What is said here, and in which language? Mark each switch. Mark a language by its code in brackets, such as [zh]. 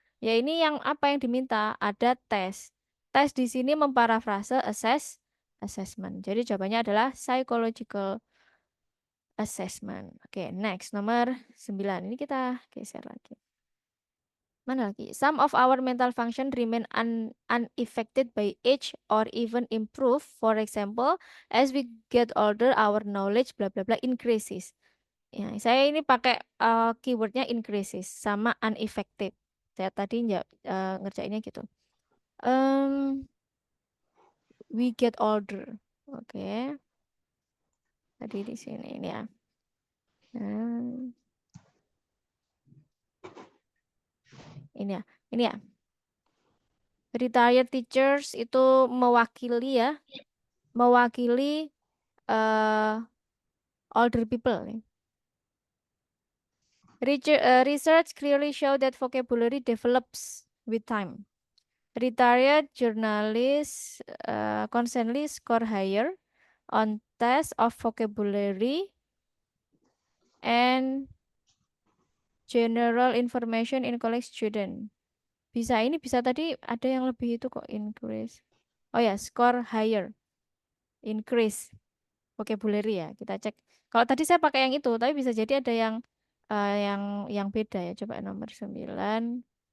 [id] Ya ini yang apa yang diminta? Ada tes. Tes di sini memparafrase assessment. Jadi jawabannya adalah [en] psychological assessment. [id] Oke, next nomor 9. Ini kita geser lagi. Mana lagi? [en] Some of our mental function remain unaffected by age or even improve. For example, as we get older, our knowledge bla bla bla increases. [id] Ya, saya ini pakai keywordnya increases sama unaffected. Saya tadi ngerjainnya gitu. [en] We get older. [id] Oke. Tadi di sini ini ya. Ini ya. Ini ya. Retired teachers itu mewakili ya. Mewakili older people. [en] Research clearly show that vocabulary develops with time. Retired journalists constantly score higher on tests of vocabulary and general information in college student. [id] Bisa ini, bisa tadi ada yang lebih itu kok, increase. Oh ya, [en] score higher. [id] Increase vocabulary ya, kita cek. Kalau tadi saya pakai yang itu, tapi bisa jadi ada yang beda ya. Coba nomor 9.